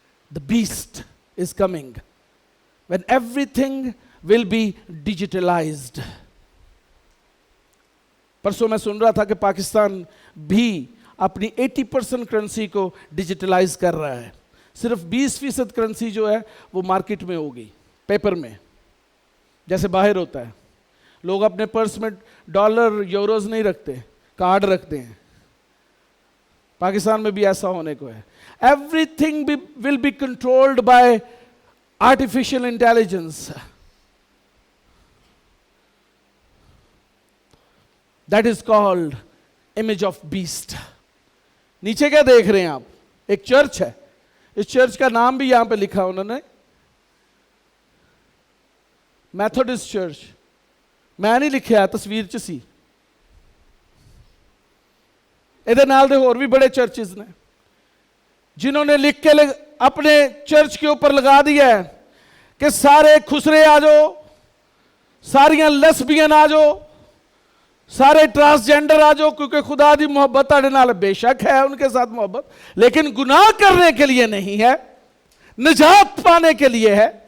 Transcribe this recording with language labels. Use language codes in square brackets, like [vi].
[en] The beast is coming when everything will be digitalized. [ur] پرسوں میں سن رہا تھا کہ پاکستان بھی اپنی 80% کرنسی کو ڈیجیٹلائز کر رہا ہے. صرف 20% کرنسی جو ہے وہ مارکیٹ میں ہوگی، پیپر میں، جیسے باہر ہوتا ہے. لوگ اپنے پرس میں ڈالر یوروز نہیں رکھتے، کارڈ رکھتے ہیں. پاکستان میں بھی ایسا ہونے کو ہے. [en] Everything will be controlled by artificial intelligence. That is called image of beast. [ur] نیچے کیا دیکھ رہے ہیں آپ؟ ایک چرچ ہے. اس چرچ کا نام بھی یہاں پہ لکھا انہوں نے، میتھوڈسٹ چرچ. میں نہیں لکھا ہے، [pa] تصویر چ سی. ادھر نال دے [ur] اور بھی بڑے چرچز نے جنہوں نے لکھ کے اپنے چرچ کے اوپر لگا دیا ہے کہ سارے خسرے آ جاؤ، ساریاں لسبین آ جاؤ، سارے ٹرانسجینڈر آ جاؤ، کیونکہ [pa] خدا دی محبت تہاڈے نال بے [ur] شک ہے، ان کے ساتھ محبت، لیکن گناہ کرنے کے لیے نہیں ہے، نجات پانے کے لیے ہے.